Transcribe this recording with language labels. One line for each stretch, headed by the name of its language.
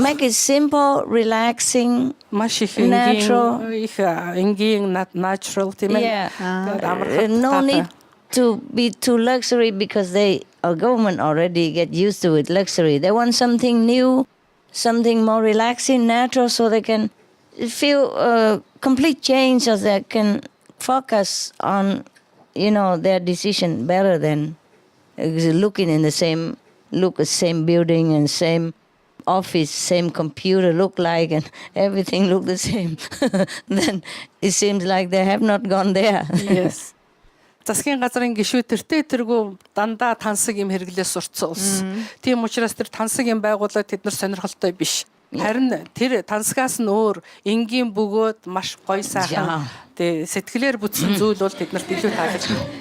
English: Make it simple, relaxing,
Mongolian: маш их
English: natural.
Mongolian: Энгийн natural тийм ээ.
English: No need to be too luxury because our government already get used to it luxury. They want something new, something more relaxing, natural, so they can feel a complete change, so they can focus on, their decision better than looking in the same building and same office, same computer look like, and everything look the same. Then it seems like they have not gone there. Yes.
Mongolian: Засгийн газрын гишүүдэртэй тэргүй дандаа тансаг юм хэрэглээ сурцсан улс. Тийм учраас тэр тансаг юм байгуулаад тэд нар сонирхолтой биш. Харин тэр тансгаас нь өөр энгийн бөгөөд маш гоё сайхан сэтгэлээр бүтсэн зүйл бол тэднэрт илүү таалагдсан.